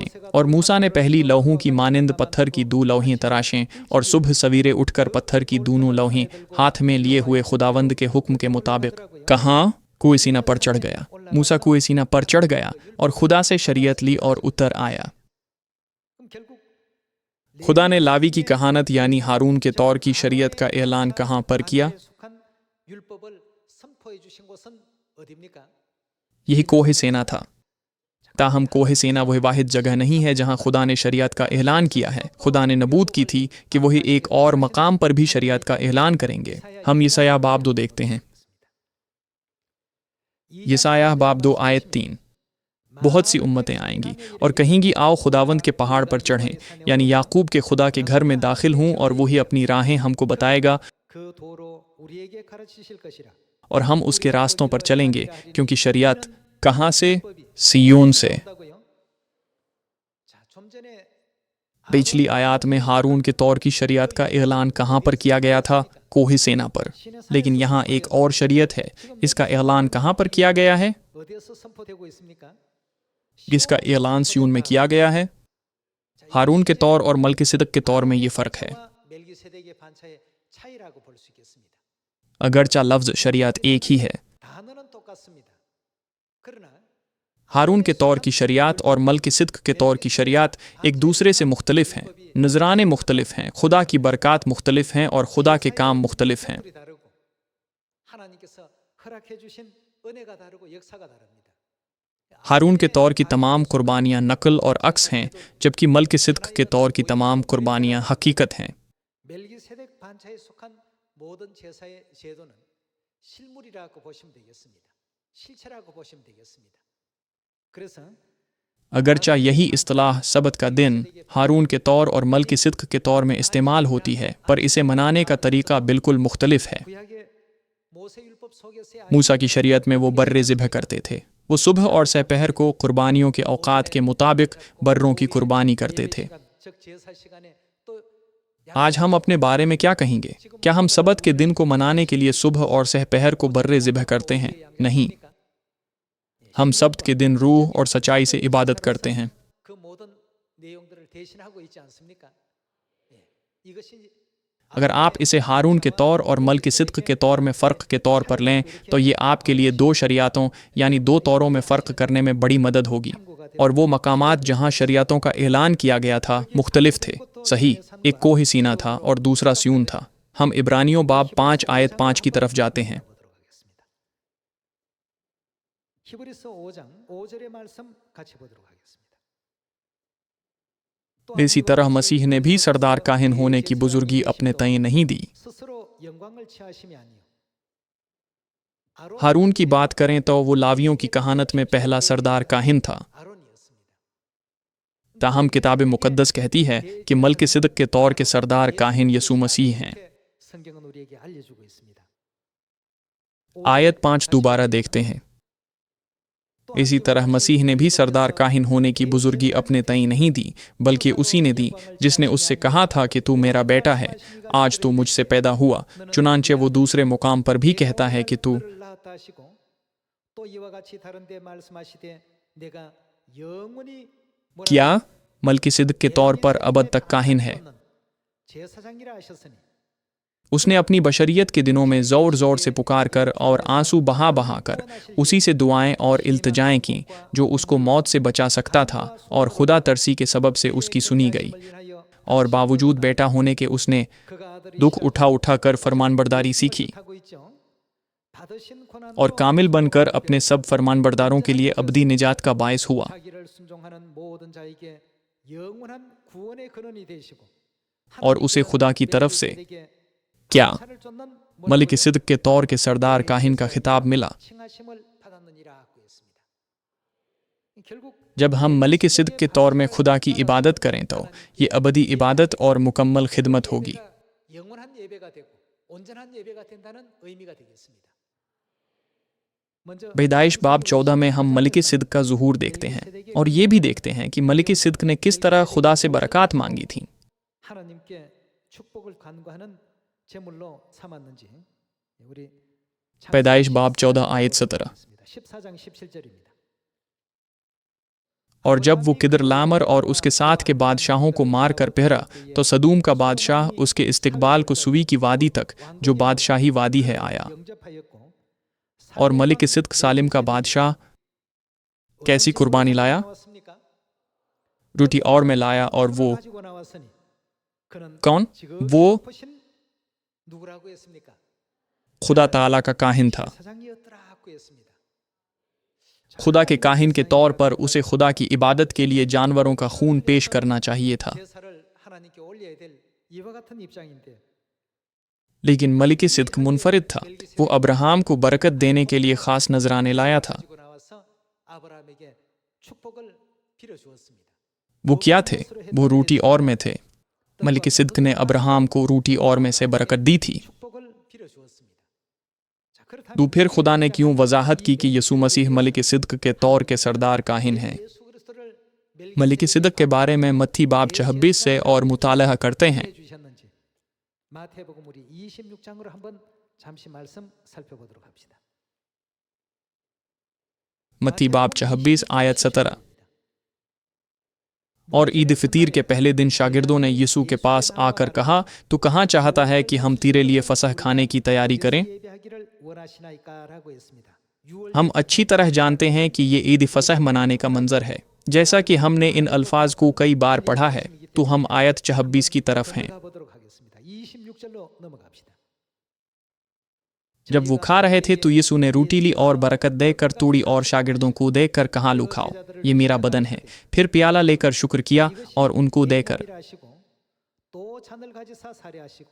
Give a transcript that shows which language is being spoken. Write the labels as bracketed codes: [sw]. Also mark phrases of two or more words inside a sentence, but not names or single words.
[ur] اور موسیٰ نے پہلی لوحوں کی مانند پتھر کی 2 لوحیں تراشیں، اور صبح سویرے اٹھ کر پتھر کی دونوں لوحیں ہاتھ میں لیے ہوئے خداوند کے حکم کے مطابق کہاں کوئے سینا پر چڑھ گیا. موسیٰ کوئے سینا پر چڑھ گیا اور خدا سے شریعت لی اور اتر آیا. [ko] 그럼 결국 [ur] خدا نے لاوی کی کہانت یعنی ہارون کے طور کی شریعت کا اعلان کہاں پر کیا? [ko] 반차에 속한 율법을 선포해 주신 곳은 어디입니까? [ur] یہی کوہ سینا تھا. تاہم کوہ سینا وہ واحد جگہ نہیں ہے جہاں خدا نے شریعت کا اعلان کیا ہے. خدا نے نبوت کی تھی کہ وہی ایک اور مقام پر بھی شریعت کا اعلان کریں گے. ہم یسعیاہ باب 2 دیکھتے ہیں۔ یسعیاہ باب 2 آیت 3. بہت سی امتیں آئیں گی اور کہیں گی آؤ خداوند کے پہاڑ پر چڑھیں، یعنی یعقوب کے خدا کے گھر میں داخل ہوں اور وہی اپنی راہیں ہم کو بتائے گا 그 도로 우리에게 가르치실 것이라. اور ہم اس کے راستوں پر چلیں گے، کیونکہ شریعت کہاں سے? صیون سے. [ko] 온다고요? 자, 좀 전에 [ur] پچھلی آیت میں ہارون کے طور کی شریعت کا اعلان کہاں پر کیا گیا تھا? کوہ سینا پر. لیکن یہاں ایک اور شریعت ہے، اس کا اعلان کہاں پر کیا گیا ہے? [ko] 어디에서 선포되고 있습니까? [ur] اس کا اعلان صیون میں کیا گیا ہے۔ ہارون کے طور اور ملکِ صدق کے طور میں یہ فرق ہے. [ko] 와 멜기세덱의 반차의 차이라고 볼 수 있겠습니다. [ur] اگرچہ لفظ شریعت ایک ہی ہے. [ko] 단어는 똑같습니다. 그러나 [ur] ہارون کے طور کی شریعت اور ملکِ صدق کے طور کی شریعت ایک دوسرے سے مختلف ہیں. نذرانے مختلف ہیں، خدا کی برکات مختلف ہیں اور خدا کے کام مختلف ہیں. [ko] 이 다르고 하나님께서 허락해 주신 은혜가 다르고 역사가 다릅니다. [ur] ہارون کے طور کی تمام قربانیاں نقل اور عکس ہیں، جبکہ ملکِ صدق کے طور کی تمام قربانیاں حقیقت ہیں. [ko] 멜기세덱 반차에 속한 모든 제사의 제도는 실물이라고 보시면 되겠습니다. 실체라고 보시면 되겠습니다. 그래서 [ur] اگرچہ یہی اصطلاح سبت کا دن ہارون کے طور اور ملکِ صدق کے طور میں استعمال ہوتی ہے، پر اسے منانے کا طریقہ بالکل مختلف ہے. [ko] 구약의 모세 율법 속에서의 [ur] موسیٰ کی شریعت میں وہ برّے ذبح کرتے تھے۔ وہ صبح اور سہ پہر کو قربانیوں کے اوقات کے مطابق برّوں کی قربانی کرتے تھے. [ko] 시간, 즉 제사 시간에 또 [ur] آج ہم اپنے بارے میں کیا کہیں گے؟ کیا ہم سبت کے دن کو منانے کے لیے صبح اور سہ پہر کو برّے ذبح کرتے ہیں? نہیں. ہم سبت کے دن روح اور سچائی سے عبادت کرتے ہیں. [ko] 그 모든 내용들을 대신하고 있지 않습니까? 예. 이것이 [ur] اگر آپ اسے ہارون کے طور اور ملکِ صدق کے طور میں فرق کے طور پر لیں تو یہ آپ کے لیے دو شریعتوں یعنی دو طوروں میں فرق کرنے میں بڑی مدد ہوگی. اور وہ مقامات جہاں شریعتوں کا اعلان کیا گیا تھا مختلف تھے. صحیح، ایک کوہ سینا تھا اور دوسرا صیون تھا۔ ہم عبرانیوں باب 5 آیت 5 کی طرف جاتے ہیں. [ko] 히브리서 5장 5절의 말씀 같이 보도록 하겠습니다. [ur] اسی طرح مسیح نے بھی سردار کاہن ہونے کی بزرگی اپنے تئیں نہیں دی. [ko] 스스로 영광을 취하심이 아니요. [ur] ہارون کی بات کریں تو وہ لاویوں کی کہانت میں پہلا سردار کاہن تھا. [ko] 아론이었습니다. [ur] تاہم کتاب مقدس کہتی ہے کہ ملکِ صدق کے طور کے سردار کاہن یسوع مسیح ہیں. [ko] 성경은 우리에게 알려주고 있습니다. [ur] آیت 5 دوبارہ دیکھتے ہیں. اسی طرح مسیح نے بھی سردار کاہن ہونے کی بزرگی اپنے تئیں نہیں دی، بلکہ اسی نے دی جس نے اس سے کہا تھا کہ تو میرا بیٹا ہے، آج تو مجھ سے پیدا ہوا. چنانچہ وہ دوسرے مقام پر بھی کہتا ہے کہ تو [ko] 낳았다 하시고 또 이와 같이 다른데 말씀하시되 내가 영원히 [ur] کیا ملکِ صدق کے طور پر ابد تک کاہن ہے. [ko] 제사장이라 하셨으니 [ur] اس نے اپنی بشریت کے دنوں میں زور زور سے پکار کر اور آنسو بہا بہا کر اسی سے دعائیں اور التجائیں کیں جو اس کو موت سے بچا سکتا تھا، اور خدا ترسی کے سبب سے اس کی سنی گئی. اور باوجود بیٹا ہونے کے اس نے [ko] 그가 아들이 [ur] دکھ اٹھا اٹھا کر فرمانبرداری سیکھی [ko] 하고 있죠. 받으신 고난도 [ur] اور کامل بن کر اپنے سب فرمانبرداروں کے لیے ابدی نجات کا باعث ہوا. [ko] 자기를 순종하는 모든 자에게 영원한 구원의 근원이 되시고 [ur] اور اسے خدا کی طرف سے کیا ملکِ صدق کے طور کے سردار کاہن کا خطاب ملا. [ko] 칭하심을 받았느니라고 했습니다. 결국 [ur] جب ہم ملکِ صدق کے طور میں خدا کی عبادت کریں تو یہ ابدی عبادت اور مکمل خدمت ہوگی. [ko] 영원한 예배가 되고 온전한 예배가 된다는 의미가 되겠습니다. 먼저 [ur] پیدائش باب 14 میں ہم ملکِ صدق کا ظہور دیکھتے ہیں اور یہ بھی دیکھتے ہیں کہ ملکِ صدق نے کس طرح خدا سے برکات مانگی تھی. [ko] 하나님께 축복을 간구하는 제물로 삼았는지 우리 [ur] پیدائش باب 14 آیت 17. [ko] 14장 17절입니다. [ur] اور جب وہ کدر لاعمر اور اس کے ساتھ کے بادشاہوں کو مار کر پھرا تو سدوم کا بادشاہ اس کے استقبال کو سوی کی وادی تک جو بادشاہی وادی ہے آیا. [ko] 영접하였고 [ur] اور ملکِ صدق سالم کا بادشاہ کیسی قربانی لایا? [ko] 나왔습니까? [ur] روٹی اور مے لایا، اور وہ [ko] 가지고 나왔으니 그는 [ur] کون? [ko] 지극히 [ur] वो [ko] 높으신 누구라고 했습니까? [ur] خدا تعالیٰ کا کاہن تھا. [ko] 사장이었더라고 했습니다. [ur] خدا کے کاہن کے طور پر اسے خدا کی عبادت کے لیے جانوروں کا خون پیش کرنا چاہیے تھا. [ko] 제사를 하나님께 올려야 될 이와 같은 입장인데 [ur] لیکن ملکی صدق منفرد تھا۔ وہ ابراہام کو برکت دینے کے لیے خاص نذرانے لایا تھا. [ko] 가지고 나와서 아브라함에게 축복을 빌어 주었습니다. [ur] وہ کیا تھے؟ وہ روٹی اور مے تھے. ملکی صدق نے ابراہام کو روٹی اور مے سے برکت دی تھی. [ko] 축복을 빌어 주었습니다. 자, 그렇다면 [ur] تو پھر خدا نے کیوں وضاحت کی کہ یسوع مسیح ملکی صدق کے طور کے سردار کاہن ہیں? [ko] 예수 그리스도를 [ur] ملکی صدق کے بارے میں متی باب 26 سے اور مطالعہ کرتے ہیں. [ko] 해 주셨는지 마태복음 우리 26장으로 한번 잠시 말씀 살펴보도록 합시다. [ur] متی باب 26 آیت 17. اور عید فطیر کے پہلے دن شاگردوں نے یسوع کے پاس آ کر کہا، تو کہاں چاہتا ہے کہ ہم تیرے لیے فسح کھانے کی تیاری کریں? 예배하기를 원하시나이까라고 했습니다. ہم اچھی طرح جانتے ہیں کہ یہ عید فسح منانے کا منظر ہے. جیسا کہ ہم نے ان الفاظ کو کئی بار پڑھا ہے، تو ہم آیت 26 کی طرف ہیں. 보도록 하겠습니다. 26절로 넘어갑시다. جب وہ کھا رہے تھے تو یسوع نے روٹی لی اور برکت دے کر توڑی اور شاگردوں کو دے کر کہا، لو کھاؤ، یہ میرا بدن ہے. پھر پیالہ لے کر شکر کیا اور ان کو دے کر, [ko] 또 잔을 가지사 사례하시고